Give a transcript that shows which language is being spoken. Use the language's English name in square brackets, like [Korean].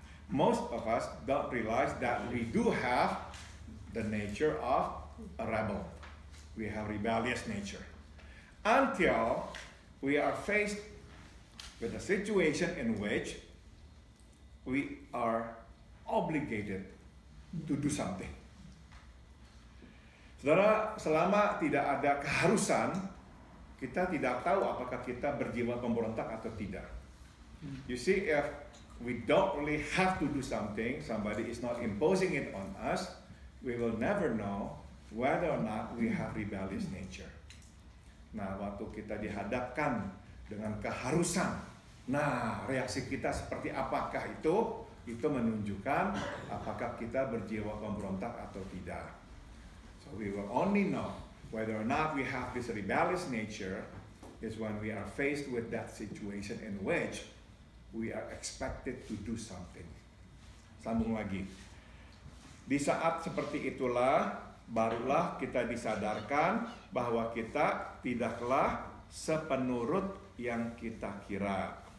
[English] Most of us don't realize that we do have the nature of a rebel. We have rebellious nature. Until we are faced with a situation in which we are obligated to do something. [Indonesian] Saudara, selama tidak ada keharusan, kita tidak tahu apakah kita berjiwa pemberontak atau tidak. [English] You see, if we don't really have to do something, somebody is not imposing it on us, we will never know whether or not we have rebellious nature. [Indonesian] Nah, waktu kita dihadapkan dengan keharusan, nah, reaksi kita seperti apakah itu? Itu menunjukkan apakah kita berjiwa pemberontak atau tidak. [English] So we will only know whether or not we have this rebellious nature is when we are faced with that situation in which we are expected to do something. [Indonesian] Sambung lagi. Di saat seperti itulah, barulah kita disadarkan bahwa kita tidaklah sepenurut yang kita kira.